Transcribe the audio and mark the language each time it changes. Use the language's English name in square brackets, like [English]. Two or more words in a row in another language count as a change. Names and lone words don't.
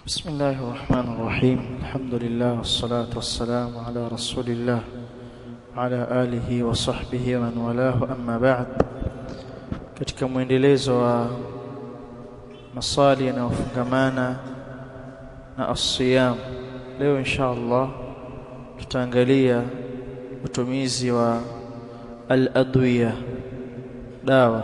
[Arabic] بسم الله الرحمن الرحيم. الحمد لله والصلاة والسلام على رسول الله على آله وصحبه ومن والاه أما بعد. [Swahili] Katika mwendelezo wa maswali yanayofungamana na as-siyam, leo inshallah tutaangalia utumizi wa al-adwiya, dawa.